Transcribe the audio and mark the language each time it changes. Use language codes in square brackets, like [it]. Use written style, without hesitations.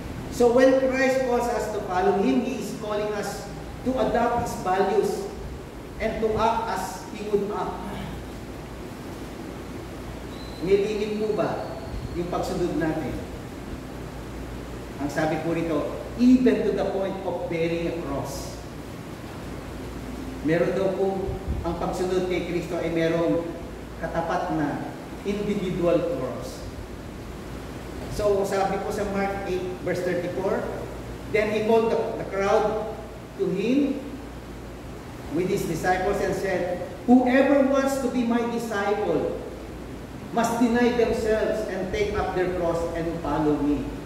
[en] So when Christ calls us to follow Him, He is calling us to adopt His values and to act as He would act. [tl] May limit po ba yung pagsunod natin? Ang sabi po rito, [en] even to the point of bearing a cross. [tl] Meron daw po ang pagsunod kay Kristo ay merong katapat na individual cross. [en] So, [tl] sabi po sa [en] Mark 8, verse 34, then He called the crowd to Him with His disciples and said, whoever wants to be my disciple must deny themselves and take up their cross and follow me.